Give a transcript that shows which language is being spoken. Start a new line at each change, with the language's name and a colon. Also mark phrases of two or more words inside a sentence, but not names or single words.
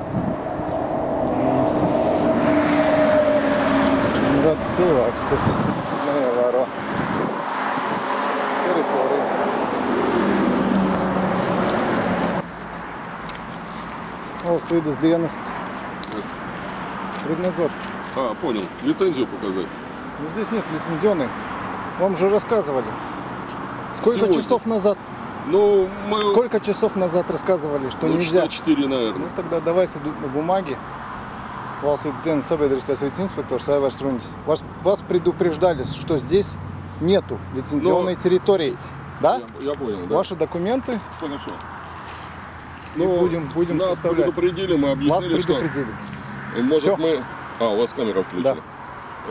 Latvian: Ir redz cilvēks, kas neievēro территорию. Valsts dienests.
Russian: Рыбнадзор. Понял. Лицензию показать? Ну, здесь нет лицензионной. Вам же рассказывали. Сколько Сегодня. Часов назад? Ну, мы... Сколько часов назад рассказывали, что нельзя? Часа 4, наверное. Ну, тогда давайте на бумаге.
Latvian: Valsts dienas sabiedriskais vides inspektors Aivars Ruņģis.
Russian: Вас предупреждали, что здесь нету лицензионной территории. Да? Я понял, да. Ваши документы. Хорошо. Будем нас составлять. предупредили, мы объяснили, Вас предупредили. что... Может, Всё. мы... у вас камера включена. Да.